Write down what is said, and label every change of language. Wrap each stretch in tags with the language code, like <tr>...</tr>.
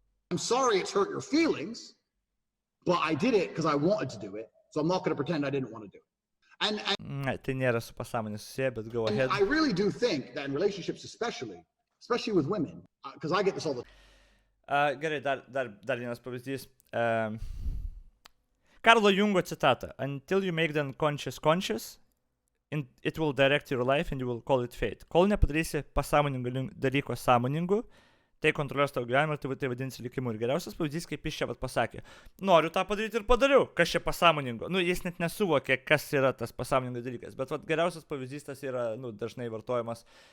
<en>I'm sorry it's hurt your feelings, but I did it because I wanted to do it, so I'm not going to pretend I didn't want to do it.</en> <lt>Ne, tai nėra su pasąmonė susiję, bet</lt> <en>go ahead. I really do think that in relationships especially with women, because I get this all the time.</en> <lt>Gerai, dar vienas pavyzdys. Karlo Jungo citata.</lt> <en>Until you make them conscious, it will direct your life and you will call it fate.</en> <lt>Kol nepadarysi pasąmoningų dalyko sąmoningų, tai kontroliuos tavo gyvenimą ir tai vadinasi likimu. Ir geriausias pavyzdys, kaip jis čia pasakė. Noriu tą padaryti ir padariau. Kas čia pasąmoningo? Jis net nesuvokė, kas yra tas pasąmoningas dalykas. Bet geriausias pavyzdys tas yra, dažnai vartojamas.</lt>